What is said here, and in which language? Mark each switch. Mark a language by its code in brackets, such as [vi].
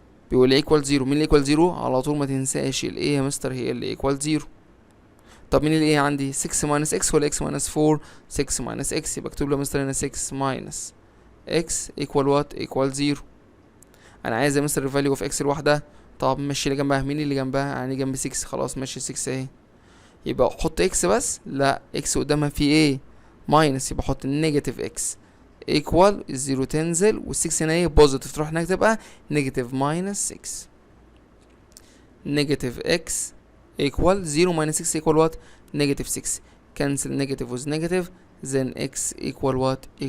[ar] بيقول لي equal 0. مين اللي equal 0؟ على طول ما تنساش ال a يا مستر هي اللي equal 0. طب مين ال a عندي؟ 6 minus x ولا x minus 4؟ 6 minus x. يبقى اكتب له يا مستر هنا 6 minus x equal what؟ equal 0. انا عايز يا مستر الفاليو اوف x الواحدة طب ماشي اللي جنبها، مين اللي جنبها؟ يعني جنب 6. خلاص ماشي 6 اهي، يبقى احط اكس بس؟ لا، اكس قدامها في ايه؟ ماينس، يبقى احط نيجاتيف اكس ايكوال الزيرو تنزل، والسكس هنا ايه؟ بوزيتيف، تروح هناك تبقى نيجاتيف ماينس 6. نيجاتيف اكس [en] equal 0 minus 6 equal what? Negative 6. Cancel negative with negative, then x equal what?